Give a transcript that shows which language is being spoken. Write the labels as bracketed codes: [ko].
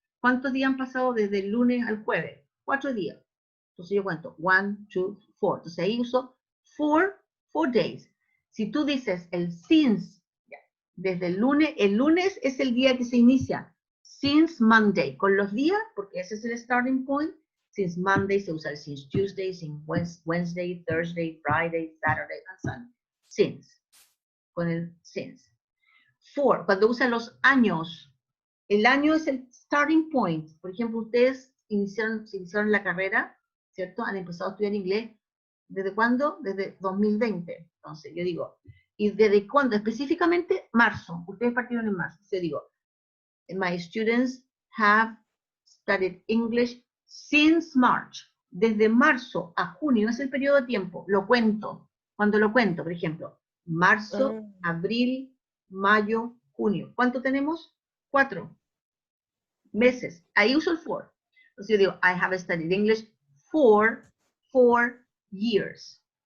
[es] ¿Cuántos días han pasado desde el lunes al jueves? 4 días. Entonces yo cuento 1, 2, 4. Entonces ahí uso [en] 4 days. [es] Si tú dices el since, desde el lunes es el día que se inicia. [en] Since Monday, [es] con los días, porque ese es el starting point. [en] Since Monday [es] se usa el [en] since Tuesday, since Wednesday, Thursday, Friday, Saturday, and Sunday. [es] Since, con el since. For, cuando usan los años, el año es el [en] starting point. [es] Por ejemplo, ustedes iniciaron la carrera, ¿cierto? Han empezado a estudiar inglés. ¿Desde cuándo? Desde 2020. Entonces, yo digo, ¿y desde cuándo? Específicamente, marzo. Ustedes partieron en marzo. Yo digo, [en] my students have studied English since March. [es] Desde marzo a junio es el periodo de tiempo. Lo cuento. Cuando lo cuento, por ejemplo, marzo, abril, mayo, junio. ¿Cuánto tenemos? 4 meses. Ahí uso el for. Entonces yo digo, [en] I have studied English for 4 years.